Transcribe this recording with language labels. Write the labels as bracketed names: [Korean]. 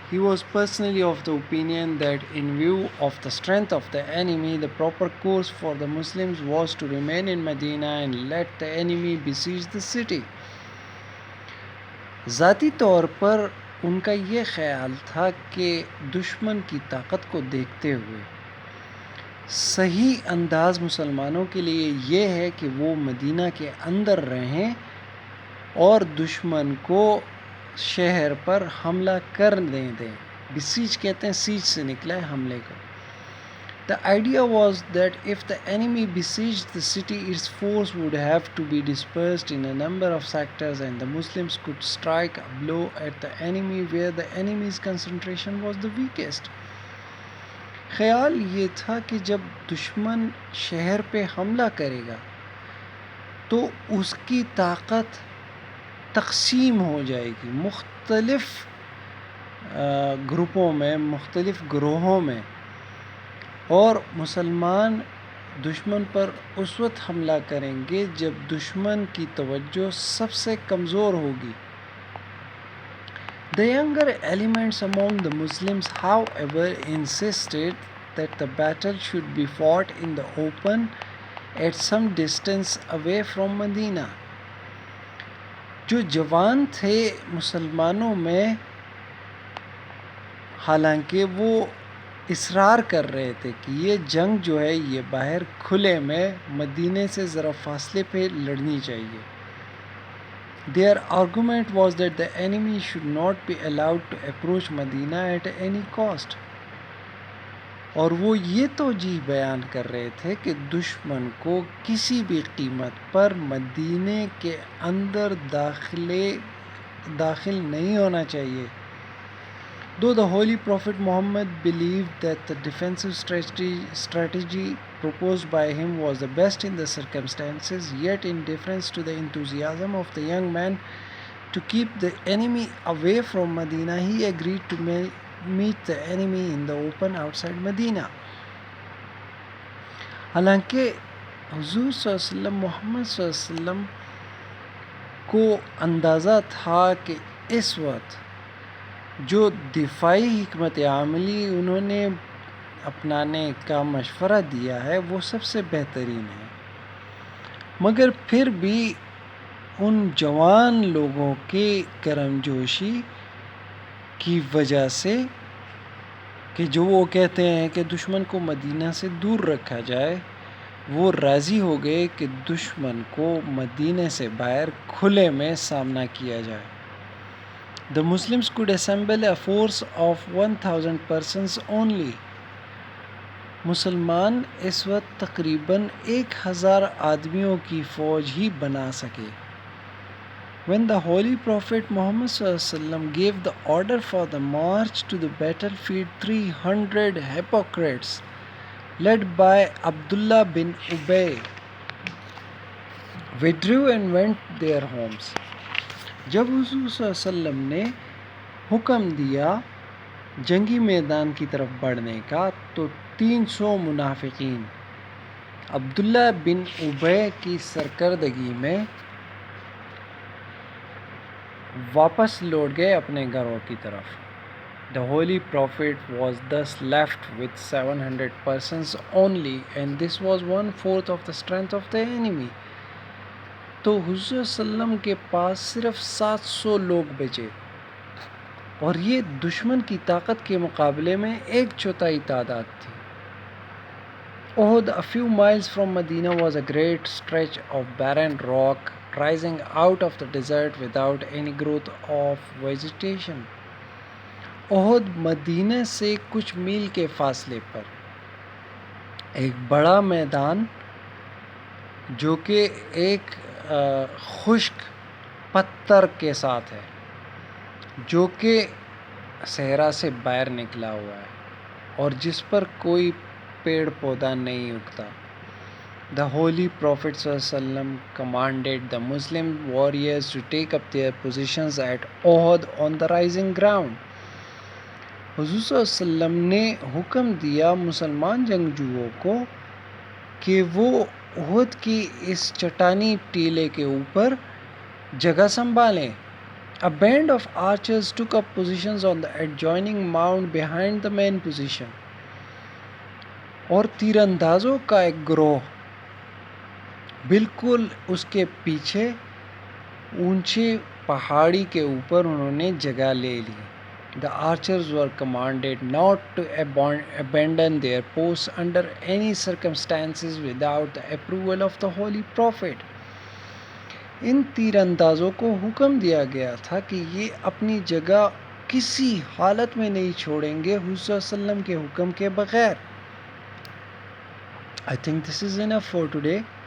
[English] He was personally of the opinion that in view of the strength of the enemy, the proper course for the Muslims was to remain in Medina and let the enemy besiege the city. [Urdu] ذاتی طور پر ان کا یہ خیال تھا کہ دشمن کی طاقت کو دیکھتے ہوئے صحیح انداز مسلمانوں کے لیے یہ ہے کہ وہ مدینہ کے اندر رہیں اور دشمن کو شہر پر حملہ کرنے دیں. بسیج کہتے ہیں، سیج سے نکلا ہے حملے کا. [English] The idea was that if the enemy besieged the city, its force would have to be dispersed in a number of sectors and the Muslims could strike a blow at the enemy where the enemy's concentration was the weakest. [Urdu] خیال یہ تھا کہ جب دشمن شہر پہ حملہ کرے گا تو اس کی طاقت تقسیم ہو جائے گی مختلف گروپوں میں، مختلف گروہوں میں، اور مسلمان دشمن پر اس وقت حملہ کریں گے جب دشمن کی توجہ سب سے کمزور ہوگی. [English] The younger elements among the Muslims, however, insisted that the battle should be fought in the open at some distance away from Medina. [Urdu] جو جوان تھے مسلمانوں میں حالانکہ وہ اصرار کر رہے تھے کہ یہ جنگ جو ہے یہ باہر کھلے میں مدینے سے ذرا فاصلے پہ لڑنی چاہیے. [English] Their argument was that the enemy should not be allowed to approach Medina at any cost. [Urdu] اور وہ یہ توجیہ بیان کر رہے تھے کہ دشمن کو کسی بھی قیمت پر مدینے کے اندر داخل نہیں ہونا چاہیے. [English] Though the Holy Prophet Muhammad believed that the defensive strategy proposed by him was the best in the circumstances, yet in deference to the enthusiasm of the young man to keep the enemy away from Medina, he agreed to meet the enemy in the open outside Medina. [Urdu] حالانکہ حضور صلی اللہ علیہ وسلم محمد صلی اللہ علیہ وسلم کو اندازہ تھا کہ اس وقت جو دفاعی حکمت عملی انہوں نے اپنانے کا مشورہ دیا ہے وہ سب سے بہترین ہے، مگر پھر بھی ان جوان لوگوں کی کرم جوشی کی وجہ سے کہ جو وہ کہتے ہیں کہ دشمن کو مدینہ سے دور رکھا جائے، وہ راضی ہو گئے کہ دشمن کو مدینہ سے باہر کھلے میں سامنا کیا جائے. [English] The Muslims could assemble a force of 1000 persons only. [Urdu] مسلمان اس وقت تقریباً 1000 آدمیوں کی فوج ہی بنا سکے. [English] When the Holy Prophet Muhammad ﷺ gave the order for the march to the battlefield, 300 hypocrites led by Abdullah bin Ubay withdrew and went their homes. [Urdu] جب حضور صلی اللہ علیہ وسلم نے حکم دیا جنگی میدان کی طرف بڑھنے کا تو 300 منافقین عبداللہ بن ابی کی سرکردگی میں واپس لوٹ گئے اپنے گھروں کی طرف. [English] The Holy Prophet was thus left with 700 persons only, and this was 1/4 of the strength of the enemy. [Urdu] تو حضور صلی اللہ علیہ وسلم کے پاس صرف 700 لوگ بچے، اور یہ دشمن کی طاقت کے مقابلے میں 1/4 تعداد تھی. [English] Uhud, a few miles from Medina, was a great stretch of barren rock rising out of the desert without any growth of vegetation. [Urdu] احد مدینہ سے کچھ میل کے فاصلے پر ایک بڑا میدان جو کہ ایک خشک پتھر کے ساتھ ہے، جو کہ صحرا سے باہر نکلا ہوا ہے اور جس پر کوئی پیڑ پودا نہیں اگتا. [English] The Holy Prophet [Arabic] صلی اللہ علیہ وسلم [English] commanded the Muslim warriors to take up their positions at Uhud on the rising ground. [Urdu] حضور صلی اللہ علیہ وسلم نے حکم دیا مسلمان جنگجوؤں کو کہ وہ احد کی اس چٹانی ٹیلے کے اوپر جگہ سنبھالیں. [English] A band of archers took up positions on the adjoining mound behind the main position. [Urdu] اور تیر اندازوں کا ایک گروہ بالکل اس کے پیچھے اونچے پہاڑی کے اوپر انہوں نے جگہ لے لی. [English] The archers were commanded not to abandon their posts under any circumstances without the approval of the Holy Prophet. [Urdu] ان تیر اندازوں کو حکم دیا گیا تھا کہ یہ اپنی جگہ کسی حالت میں نہیں چھوڑیں گے حضور صلی اللہ علیہ وسلم کے حکم کے بغیر. [English] I think this is enough for today.